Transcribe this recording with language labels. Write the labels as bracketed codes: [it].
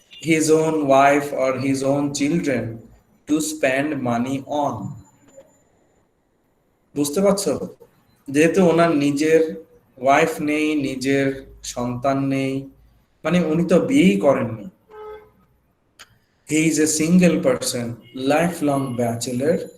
[en] his own wife or his own children to spend money on. [bn] বুঝতে পারছো? যেহেতু ওনার নিজের ওয়াইফ নেই, নিজের সন্তান নেই, মানে উনি তো বিয়েই করেননি। [en] He is a single person, lifelong bachelor.